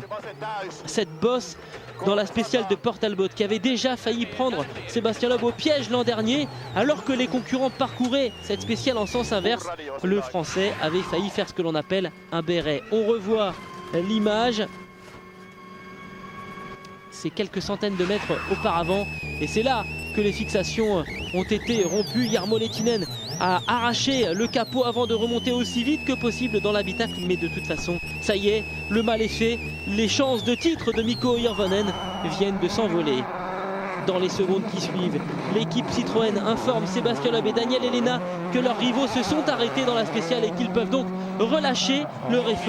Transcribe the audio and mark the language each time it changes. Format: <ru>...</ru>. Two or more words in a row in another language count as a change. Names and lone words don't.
<fr>Cette bosse dans la spéciale de Port Talbot qui avait déjà failli prendre Sébastien Loeb au piège l'an dernier alors que les concurrents parcouraient cette spéciale en sens inverse. Le français avait failli faire ce que l'on appelle un béret. On revoit l'image. C'est quelques centaines de mètres auparavant et c'est là que les fixations ont été rompues. Jarmo Lehtinen a arraché le capot avant de remonter aussi vite que possible dans l'habitacle, mais de toute façon, ça y est, le mal est fait. Les chances de titre de Mikko Hirvonen viennent de s'envoler. Dans les secondes qui suivent, l'équipe Citroën informe Sébastien Loeb et Daniel Elena que leurs rivaux se sont arrêtés dans la spéciale et qu'ils peuvent donc relâcher leur effort.</fr>